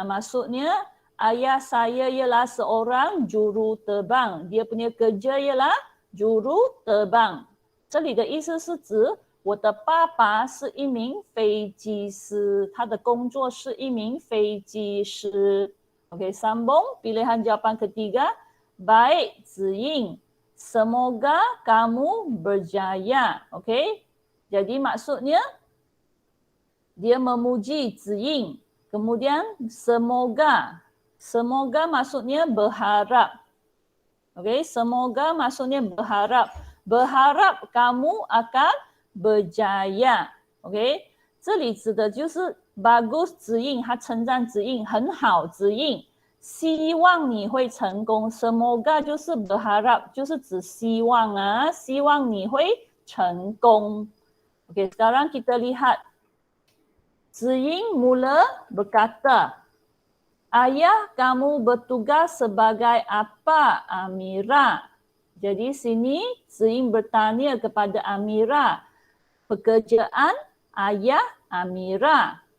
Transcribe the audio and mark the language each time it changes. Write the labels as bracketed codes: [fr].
[ms] Maksudnya ayah saya ialah seorang juruterbang. Dia punya kerja ialah juruterbang. [zh] 这里的意思是指我的爸爸是一名飞机师，他的工作是一名飞机师。 [ms] Okey, sambung pilihan jawapan ketiga. Baik, Ziying. Semoga kamu berjaya. Okey. Jadi maksudnya dia memuji Ziying. Kemudian semoga. Semoga maksudnya berharap. Okey, semoga maksudnya berharap. Berharap kamu akan berjaya. [zh] Okey, 这里指的就是 bagus Ziying， 他称赞Ziying 很好Ziying。希望你会成功 semoga 就是 berharap 就是指希望啊，希望你会成功。 [ms] Okey, sekarang kita lihat Ziying mula berkata, ayah kamu bertugas sebagai apa, Amira? Jadi sini Ziying bertanya kepada Amira, pekerjaan ayah Amira.